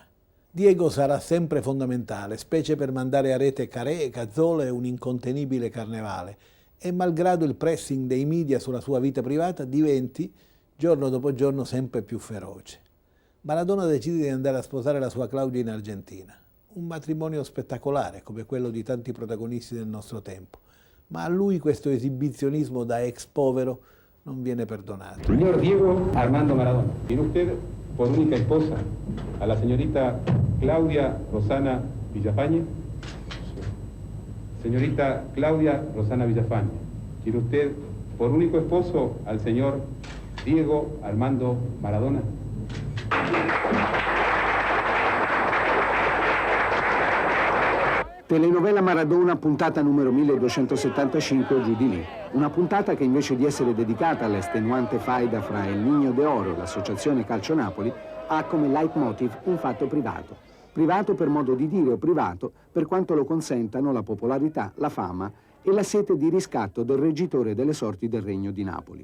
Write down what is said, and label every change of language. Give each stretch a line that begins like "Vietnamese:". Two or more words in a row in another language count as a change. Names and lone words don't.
Italian: Diego sarà sempre fondamentale, specie per mandare a rete Careca, Zola e un incontenibile Carnevale, e malgrado il pressing dei media sulla sua vita privata diventi, giorno dopo giorno, sempre più feroce. Maradona decide di andare a sposare la sua Claudia in Argentina. Un matrimonio spettacolare, come quello di tanti protagonisti del nostro tempo, ma a lui questo esibizionismo da ex povero non viene perdonato.
Spanish: Signor Diego Armando Maradona, tiene usted por única esposa a la señorita Claudia Rosana Villafañe. Señorita Claudia Rosana Villafañe, ¿quiere usted por único esposo al señor Diego Armando Maradona?
Italian: Telenovela Maradona, puntata numero 1275, giù di lì. Una puntata che invece di essere dedicata all'estenuante faida fra El Niño de Oro e l'associazione Calcio Napoli, ha come leitmotiv un fatto privato. Privato per modo di dire o privato per quanto lo consentano la popolarità, la fama e la sete di riscatto del reggitore delle sorti del Regno di Napoli.